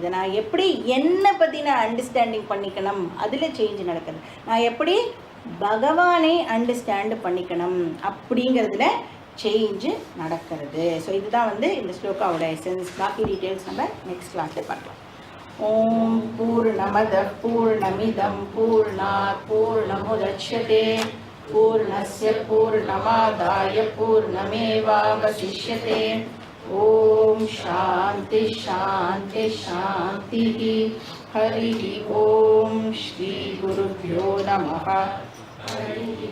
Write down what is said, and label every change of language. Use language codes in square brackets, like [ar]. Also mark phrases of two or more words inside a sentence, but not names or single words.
[ta] நான் எப்படி என்னை பற்றி நான் அண்டர்ஸ்டாண்டிங் பண்ணிக்கணும் அதில் சேஞ்ச் நடக்கிறது. நான் எப்படி பகவானை அண்டர்ஸ்டாண்டு பண்ணிக்கணும் அப்படிங்கிறதுல சேஞ்சு நடக்கிறது. ஸோ இதுதான் வந்து இந்த ஸ்லோகாவோட எசன்ஸ். பாக்கி டீட்டெயில்ஸ் நம்ம [en] next classல [ta] பார்க்கலாம். [sa] ॐ पूर्णमद पूर्णमिदं पूर्णात् पूर्णमुदच्यते पूर्णस्य पूर्णमादाय पूर्णमेवावशिष्यते. ॐ शान्ति शान्ति शान्ति. हरि ॐ श्री गुरुभ्यो नमः.